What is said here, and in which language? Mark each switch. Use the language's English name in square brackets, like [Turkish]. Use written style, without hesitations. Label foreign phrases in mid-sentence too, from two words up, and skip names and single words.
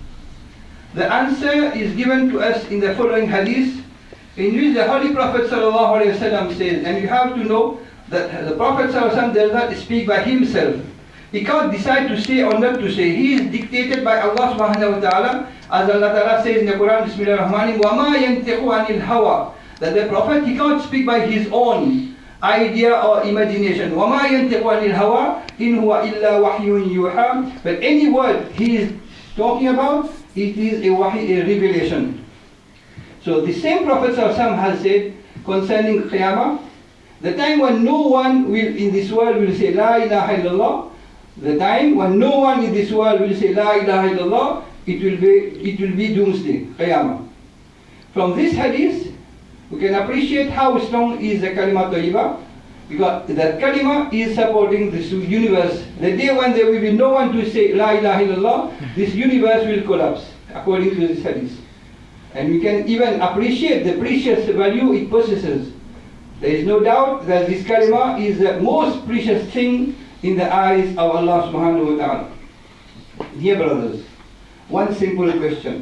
[English] The answer is given to us in the following hadith, in which the Holy Prophet ﷺ says, and you have to know that the Prophet ﷺ does not speak by himself. He can't decide to say or not to say. He is dictated by Allah [Arabic] سبحانه وتعالى, [English] as Allah ta'ala says in the Quran, [Arabic] بسم الله الرحمن الرحيم, وَمَا يَنْتِقُ عَنِ الْهَوَىٰ, [English] that the Prophet, he can't speak by his own. idea or imagination. [Arabic] وَمَا يَنْتِقُ عَنِ الْهَوَىٰ إِنْ هُوَ إِلَّا وَحْيٌ يُوحَىٰ. [English] But any word he is talking about, it is a wahi, a revelation. So the same Prophet ﷺ has said concerning Qiyamah, the time when no one will in this world will say [Arabic] لا إله إلا الله, [English] the time when no one in this world will say [Arabic] لا إله إلا الله, [English] it will be doomsday, Qiyamah. From this hadith, we can appreciate how strong is the [Arabic] كلمة طيبة, [English] because that kalima is supporting this universe. The day when there will be no one to say [Arabic] لا إله إلا الله, [English] this universe will collapse, according to this hadith. And we can even appreciate the precious value it possesses. There is no doubt that this kalima is the most precious thing in the eyes of Allah [Arabic] سبحانه وتعالى. [English] Dear brothers, one simple question.